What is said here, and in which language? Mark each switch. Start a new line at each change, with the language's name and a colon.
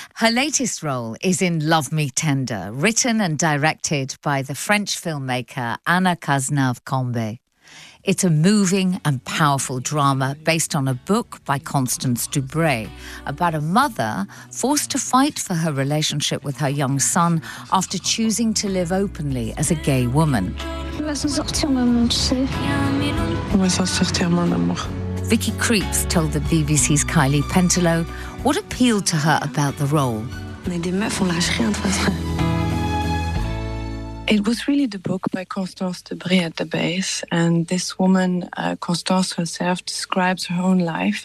English: Her latest role is in Love Me Tender, written and directed by the French filmmaker Anna Cazenave-Combe. It's a moving and powerful drama based on a book by Constance Dubré about a mother forced to fight for her relationship with her young son after choosing to live openly as a gay woman.
French: On va s'en sortir, mon amour.
English: Vicky Creeps told the BBC's Kylie Pentelo what appealed to her about the role. It was really the book by Constance Dubré at the base. And this woman, Constance herself, describes her own life.